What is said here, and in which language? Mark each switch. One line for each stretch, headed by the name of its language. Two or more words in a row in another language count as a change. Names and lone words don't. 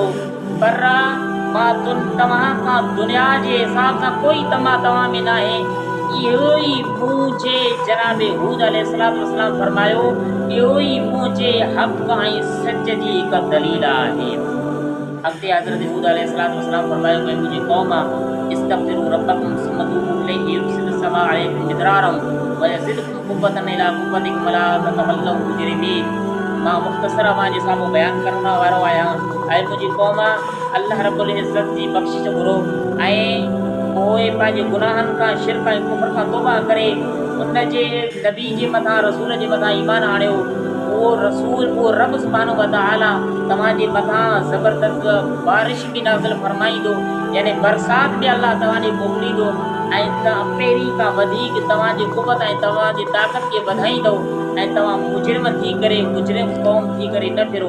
Sindhi: पर मां तव्हां खां दुनिया जे हिसाब सां कोई तमा तव्हां में न आहे। इहो ई मुंहिंजे जनाब हूद अलैहिस्सलाम फरमायो, इहो ई मुंहिंजे हक़ ऐं सच जी हिकु दलील आहे। अॻिते हज़रत हूद अलैहिस्सलाम फरमायो कि मुंहिंजी क़ौम
Arabic: استغفروا ربكم ثم توبوا إليه يرسل السماء عليكم مدرارا ويزدكم قوة إلى قوتكم ولا تتولوا مجرمين.
Sindhi: मां मुख़्तसर पंहिंजे साम्हूं बयानु करण वारो आहियां। ऐं मुंहिंजी क़ौम अल्लाह रब्बुल इज़्ज़त जी बख़्शिश घुरो ऐं पोइ पंहिंजे गुनाहनि खां शिरक ऐं कुफ़र खां तौबा करे उन जे नबी जे मथां रसूल जे मथां ईमान आणियो। उहो रब
Arabic: سبحانه وتعالى
Sindhi: तव्हांजे मथां ज़बरदस्त बारिश बि नाज़िल फरमाईंदो, यानी बरसाति बि अल्लाह तव्हांजी मोकिलींदो ऐं पहिरीं खां वधीक तव्हांजी क़ुवत ऐं तव्हांजी ताक़त खे वधाईंदो ऐं तव्हां मुजरिम थी करे मुजरिम क़ौम थी करे न फिरो।